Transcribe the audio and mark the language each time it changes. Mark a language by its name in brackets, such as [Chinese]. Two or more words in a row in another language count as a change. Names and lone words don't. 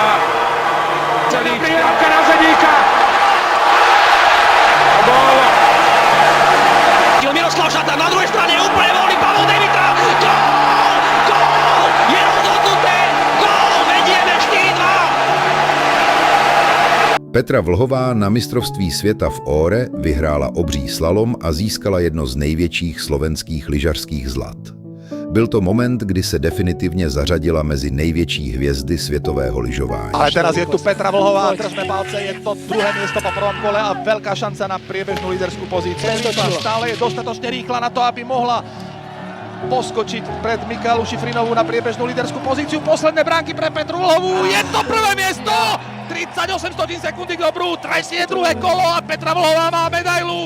[Slovak] Celý prihrávka na Zedíka. Gól! Miroslav Šata na druhej strane, úplne voľný Pavol Demitra. Gól! Gól! Je rozhodnuté! Gól! Vedieme 4-2! [Czech] Petra Vlhová na mistrovství světa v Óre vyhrála obří slalom a získala jedno z největších slovenských lyžařských zlat. Byl to moment, kdy se definitivně zařadila mezi největší hvězdy světového lyžování. [Slovak] Ale teraz je tu Petra Vlhová, držme palce, je to druhé miesto po prvom kole a veľká šanca na priebežnú líderskú pozíciu. Stále je dostatočne rýchla na to, aby mohla poskočiť pred Mikaelu Šifrinovú na priebežnú líderskú pozíciu. Posledné bránky pre Petru Vlhovú, je to prvé miesto! 38 sekundy k dobru, tretie druhé kolo a Petra Vlhová má medailu.